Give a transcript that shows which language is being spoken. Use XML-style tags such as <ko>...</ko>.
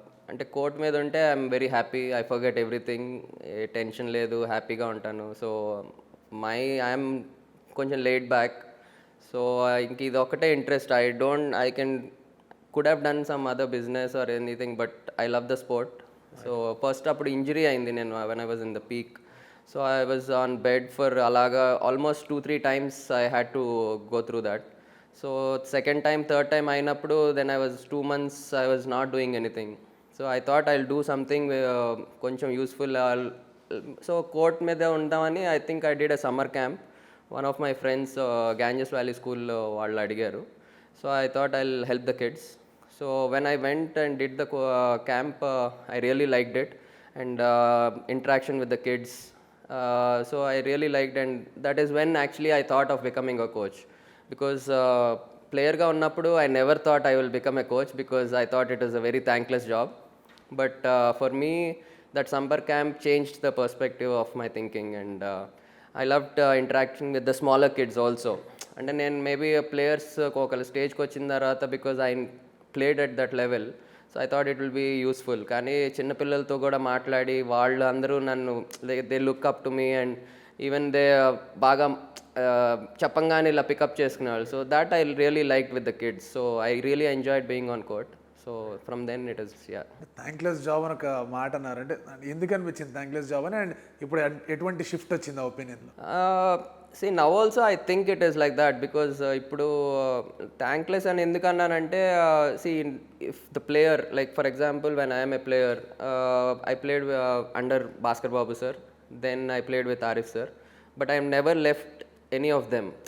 <te>అంటే కోర్ట్ మీద ఉంటే</te> <en>I'm very happy, I forget everything,</en> <te>ఏ tension లేదు, హ్యాపీగా ఉంటాను.</te> <en>So I'm కొంచెం laid back. So</en> <te>ఇంక ఇది ఒకటే interest.</te> <en>I can could have done some other business or anything, but I love the sport.</en> <te>So first అప్పుడు injury అయింది నేను</te> <en>When I was in the peak. So I was on bed for alaga almost 2-3 times. I had to go through that. So second time, third time ainappudu, then I was 2 months I was not doing anything. So I thought I'll do something koncham useful. So</en> <te>court meeda undamani</te> <en>I think I did a summer camp. One of my friends Ganges Valley School</en> <te>vallu adigaru.</te> <en>So I thought I'll help the kids. So when I went and did the camp, I really liked it, and interaction with the kids. So I really liked, and that is when actually I thought of becoming a coach. Because</en> <te>player ga unnappudu</te> <en>I never thought I will become a coach, because I thought it is a very thankless job. But for me that summer camp changed the perspective of my thinking, and I loved interacting with the smaller kids also. And then maybe</en> <te>players okala stage ku vachin tarvata,</te> <en>because I played at that level, so I thought it will be useful.</en> <te>కానీ చిన్నపిల్లలతో కూడా మాట్లాడి వాళ్ళు అందరూ నన్ను</te> <en>they look up to me,</en> <te>and even they బాగా చెప్పంగానే ఇలా పికప్ చేసుకునేవాళ్ళు.</te> <en>So that I really like with the kids. So I really enjoyed being on court. So from then it is</en> <te>thankless job అని ఒక మాట అన్నారు, అంటే ఎందుకు అనిపించింది థ్యాంక్లెస్ జాబ్ అని? అండ్ ఇప్పుడు ఎటువంటి షిఫ్ట్ వచ్చింది ఆ ఒపీనియన్లో?</te> <en>See, now also I think it is like that, because</en> <te>ఇప్పుడు thankless అని ఎందుకు అన్నానంటే,</te> <en>see, if the player, like for example when I am a player, I played under Bhaskar Babu sir, then I played with Arif sir, but I have never left any of them.</en>